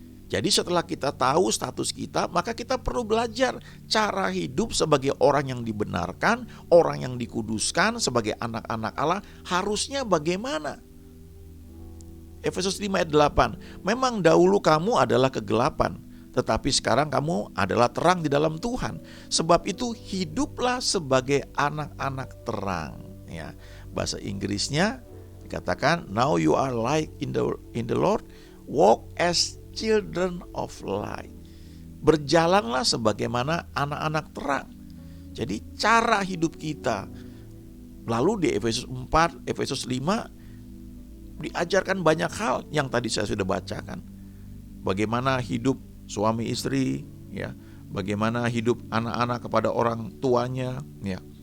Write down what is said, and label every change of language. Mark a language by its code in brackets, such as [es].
[id] Jadi setelah kita tahu status kita, maka kita perlu belajar cara hidup sebagai orang yang dibenarkan, orang yang dikuduskan, sebagai anak-anak Allah harusnya bagaimana? Efesus 5 ayat 8, memang dahulu kamu adalah kegelapan, tetapi sekarang kamu adalah terang di dalam Tuhan. Sebab itu hiduplah sebagai anak-anak terang. Ya, bahasa Inggrisnya dikatakan, [en] now you are light in the Lord, walk as children of light. [id] Berjalanlah sebagaimana anak-anak terang. Jadi cara hidup kita. Lalu di Efesus 4, Efesus 5 diajarkan banyak hal yang tadi saya sudah bacakan. Bagaimana hidup suami istri, ya, bagaimana hidup anak-anak kepada orang tuanya, ya.